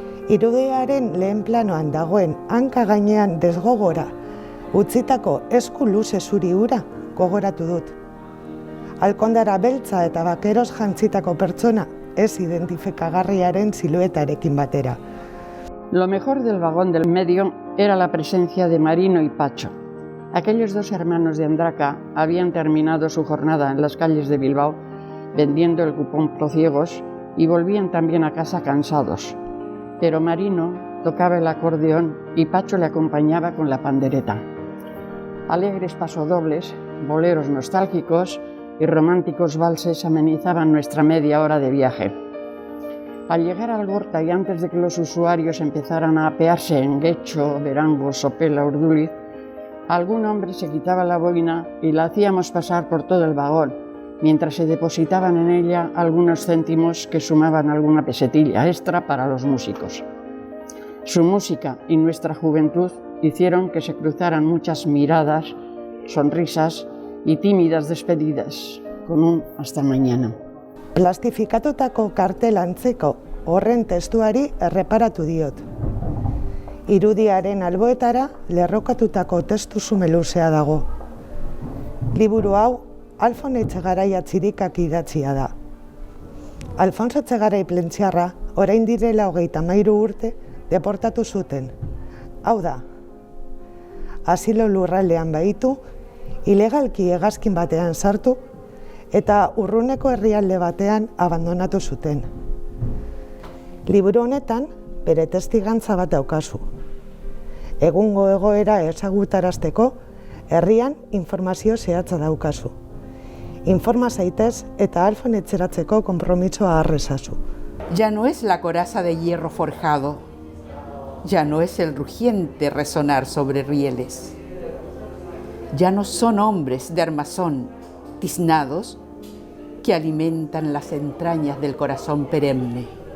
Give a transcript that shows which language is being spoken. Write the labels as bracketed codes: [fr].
[eu] Irudiaren lehen planoan dagoen hanka gainean desgogora utzitako esku luze zuri hura gogoratu dut. Alkondara beltza eta bakeroz jantzitako pertsona ez identifikagarriaren siluetarekin batera. [es] Lo mejor del vagón del medio era la presencia de Marino y Pacho. Aquellos dos hermanos de Andraca habían terminado su jornada en las calles de Bilbao vendiendo el cupón Prociegos y volvían también a casa cansados. Pero Marino tocaba el acordeón y Pacho le acompañaba con la pandereta. Alegres pasodobles, boleros nostálgicos y románticos valses amenizaban nuestra media hora de viaje. Al llegar a Algorta y antes de que los usuarios empezaran a apearse en Guecho, Verango, Sopela, Urduliz, algún hombre se quitaba la boina y la hacíamos pasar por todo el vagón, mientras se depositaban en ella algunos céntimos que sumaban alguna pesetilla extra para los músicos. Su música y nuestra juventud hicieron que se cruzaran muchas miradas, sonrisas y tímidas despedidas, con un hasta mañana. [eu] Plastifikatutako kartel antzeko horren testuari erreparatu diot. Irudiaren alboetara lerrokatutako testu xume luzea dago. Liburu hau Alfon Etxegarai Atzirikak idatzia da. Alfonso Etxegarai plentziarra orain direla 33 urte deportatu zuten. Hau da, asilo lurraldean baitu, ilegalki hegazkin batean sartu eta urruneko herrialde batean abandonatu zuten. Liburu honetan bere testigantza bat daukazu. Egungo egoera ezagutarazteko herrian informazio zehatza daukazu. Informa zaitez eta Alfon etxeratzeko konpromisoa harrezazu. [es] Ya no es la coraza de hierro forjado, ya no es el rugiente resonar sobre rieles. Ya no son hombres de armazón tiznados que alimentan las entrañas del corazón perenne.